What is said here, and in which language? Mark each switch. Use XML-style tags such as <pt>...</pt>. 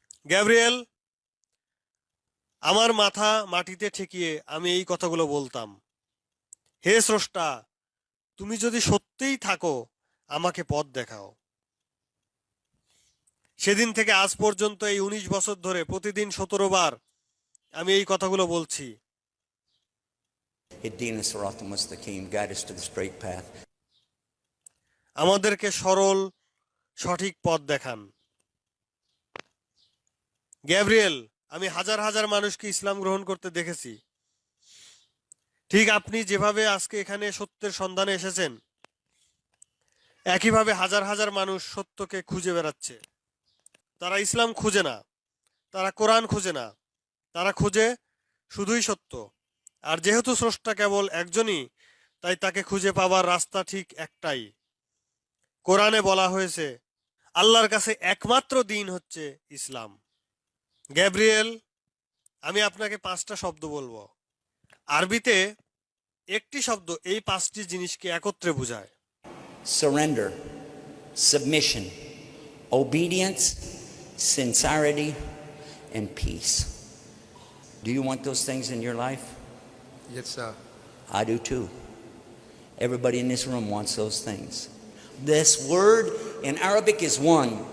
<bn>Gabriel, আমার মাথা মাটিতে ঠেকিয়ে আমি এই কথাগুলো বলতাম, হে স্রষ্টা, তুমি যদি সত্যিই থাকো আমাকে পথ দেখাও। সেদিন থেকে আজ পর্যন্ত এই 19 বছর ধরে প্রতিদিন 17 বার আমি এই কথাগুলো বলছি।</bn> <ar>اهدنا الصراط المستقيم,</ar> <en>guide us to the straight path.</en> <bn>আমাদেরকে সরল সঠিক পথ দেখান। গ্যাব্রিয়েল, আমি হাজার হাজার মানুষকে ইসলাম গ্রহণ করতে দেখেছি, ঠিক আপনি যেভাবে আজকে এখানে সত্যের সন্ধানে এসেছেন, একইভাবে হাজার হাজার মানুষ সত্যকে খুঁজে বেড়াচ্ছে। তারা ইসলাম খুঁজে না, তারা কোরআন খুঁজে না, তারা খুঁজে শুধুই সত্য। আর যেহেতু স্রষ্টা কেবল একজনই, তাই তাকে খুঁজে পাবার রাস্তা ঠিক একটাই। কোরআনে বলা হয়েছে আল্লাহর কাছে একমাত্র দিন হচ্ছে ইসলাম। গ্যাব্রিয়েল, আমি আপনাকে 5টা শব্দ বলবো। আরবিতে একটি শব্দ এই 5টি জিনিসকে একত্রে বোঝায়।</bn> <en>Surrender, submission, obedience, sincerity, and peace. Do you want those things in your life? Yes, sir. I do too. Everybody in this room wants those things. This word in Arabic is one.</en>